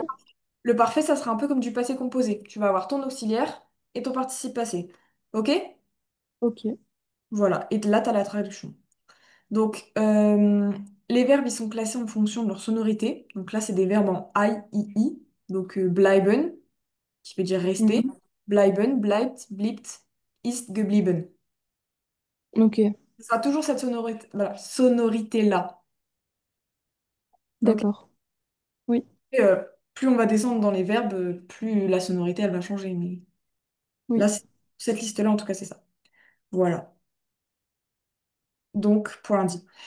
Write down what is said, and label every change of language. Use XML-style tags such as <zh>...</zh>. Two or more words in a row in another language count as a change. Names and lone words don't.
<fr>le parfait, ça sera un peu comme du passé composé. Tu vas avoir ton auxiliaire et ton participe passé. OK? Ok. Voilà. Et là, tu as la traduction. Donc, les verbes, ils sont classés en fonction de leur sonorité. Donc là, c'est des verbes en I, I. Donc, bleiben, qui veut dire rester. Mhm.</fr> <de>Bleiben, bleibt, blibt, ist geblieben.</de> <fr>Ok. Ce sera toujours cette sonorité, voilà, sonorité-là. Ok. D'accord. Oui. Et, plus on va descendre dans les verbes, plus la sonorité, elle va changer. Mais Oui. là, cette liste-là, en tout cas, c'est ça. Voilà. Donc, pour lundi.</fr>